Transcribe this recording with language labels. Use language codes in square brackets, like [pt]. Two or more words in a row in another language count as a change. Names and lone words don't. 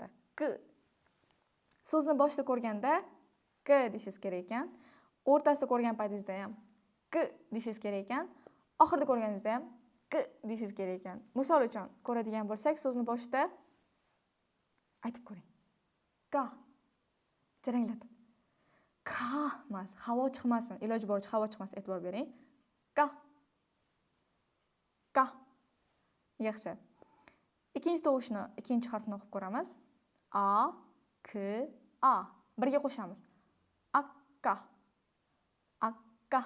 [uz] K. So'zni boshida ko'rganda k deyishingiz kerak ekan. O'rtasida ko'rgan paytingizda ham k deyishingiz kerak ekan. Oxirida ko'rganingizda ham k deyishingiz kerak ekan. Misol uchun ko'radigan bo'lsak, so'zni boshida aytib ko'ring. Ka. Jaranglatib. Ka emas, havo chiqmasin. Iloji boricha havo chiqmasin, e'tibor bering. Ka. Ka. Yaxshi. Ikkinchi tovushni, ikkinchi harfni o'qib ko'ramiz. A, k, a. Birga qo'shamiz. Akka. Akka.